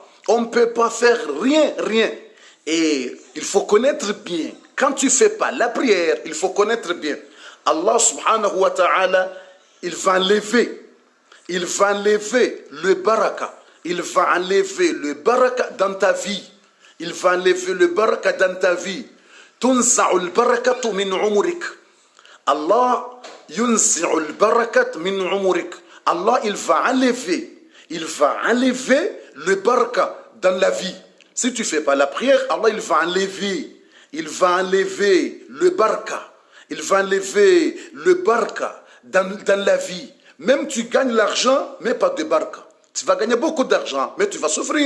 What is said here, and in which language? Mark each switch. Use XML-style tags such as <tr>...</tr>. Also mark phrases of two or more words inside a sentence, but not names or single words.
<fr>On ne peut pas faire rien. Et il faut connaître bien. Quand tu ne fais pas la prière, il faut connaître bien.</fr> <ar>الله سبحانه وتعالى,</ar> <fr>il va enlever le baraka. Il va enlever le baraka dans ta vie. Il va enlever le baraka dans ta vie.</fr> <ar>تنزع البركة من أمورك. الله ينزع البركة من أمورك.</ar> <fr>Allah, il va enlever le baraka dans la vie. Si tu ne fais pas la prière, Allah, il va enlever le baraka. Il va enlever le baraka dans la vie. Même tu gagnes l'argent, mais pas de baraka. Tu vas gagner beaucoup d'argent, mais tu vas souffrir.</fr>